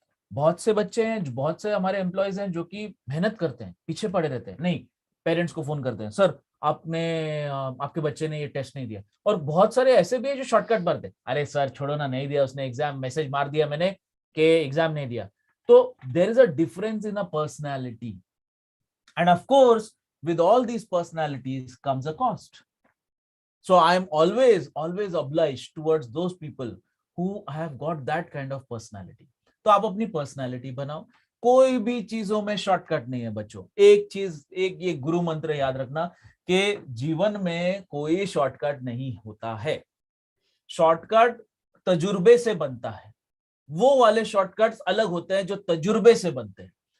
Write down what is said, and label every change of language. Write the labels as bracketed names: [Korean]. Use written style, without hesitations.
[Hindi] बहुत से बच्चे हैं, बहुत से हमारे एम्प्लॉयज हैं जो कि मेहनत करते हैं, पीछे पड़े रहते हैं, नहीं पेरेंट्स को फोन करते हैं, सर आपके बच्चे ने ये टेस्ट नहीं दिया। और बहुत सारे ऐसे भी है जो शॉर्टकट मारते हैं, अरे सर छोड़ो ना, नहीं दिया उसने एग्जाम, मैसेज मार दिया मैंने कि एग्जाम नहीं दिया। [English] तो there is a difference in a personality, and of course with all these personalities comes a cost. So I am always obliged towards those people who have got that kind of personality. [Hindi] तो आप अपनी personality बनाओ, कोई भी चीजों में shortcut नहीं है बच्चों। एक ये गुरु मंत्र याद रखना कि जीवन में कोई शॉर्टकट नहीं होता है। शॉर्टकट तजुर्बे से बनता है, वो वाले शॉर्टकट्स अलग होते हैं जो तजुर्बे से बनते हैं।